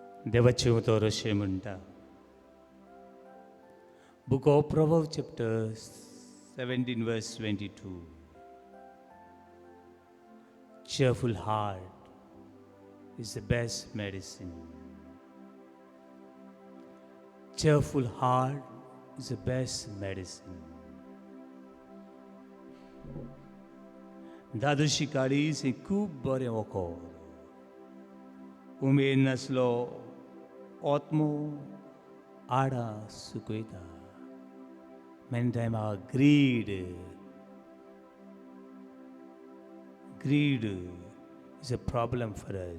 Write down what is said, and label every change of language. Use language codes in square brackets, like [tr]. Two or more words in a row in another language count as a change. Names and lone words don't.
[kok] देवाचे उतर अशें म्हणटा. [en] Book of Proverbs chapter 17 verse 22. Cheerful heart is the best medicine. Cheerful heart is the best medicine. [kok] दादोशी काळीज हें खूब बरें वखद. उमेद नासलो आत्मो आडा सुकयता. [en] Many times our greed is a problem for us.